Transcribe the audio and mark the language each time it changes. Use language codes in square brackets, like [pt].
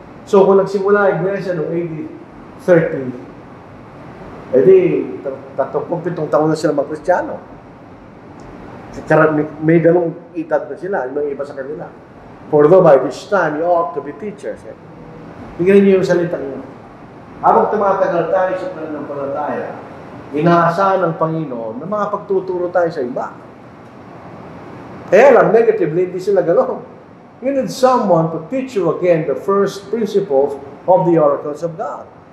[tl] So kung nagsimula ang iglesia noong AD 30, edi 37 taon na sila mga Kristiyano. May ganong edad na sila, yung iba sa kanila. [en] For though by this time, you ought to be teachers. [tl] Tingnan niyo yung salitang yun. Habang tumatagal tayo sa pananampalataya, inaasahan ng Panginoon na makapagtuturo tayo sa iba. Kaya lang, negatively, hindi sila gano'n. [en] You need someone to teach you again the first principles of the oracles of God.